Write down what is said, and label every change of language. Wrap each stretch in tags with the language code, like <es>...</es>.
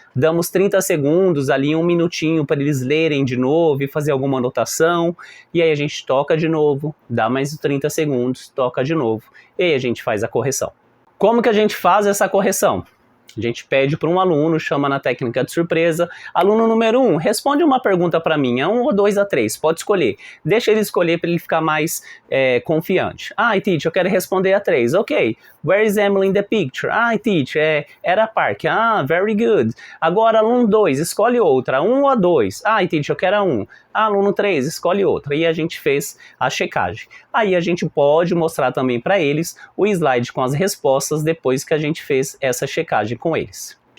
<pt>damos 30 segundos, ali 1 minutinho para eles lerem de novo e fazer alguma anotação, e aí a gente toca de novo, dá mais 30 segundos, toca de novo, e aí a gente faz a correção. Como que a gente faz essa correção? A gente pede para um aluno, chama na técnica de surpresa. Aluno número 1, responde uma pergunta para mim, 1 ou 2 a 3, pode escolher. Deixa ele escolher para ele ficar mais confiante. Teacher, eu quero responder a 3.</pt> <en>Ok, where is Emily in the picture? Teacher, era Park. Very good.</en> <pt>Agora, aluno 2, escolhe outra, 1 ou a 2. Teacher, eu quero a 1. Aluno 3, escolhe outra. E a gente fez a checagem. Aí a gente pode mostrar também para eles o slide com as respostas depois que a gente fez essa checagem com eles.</pt>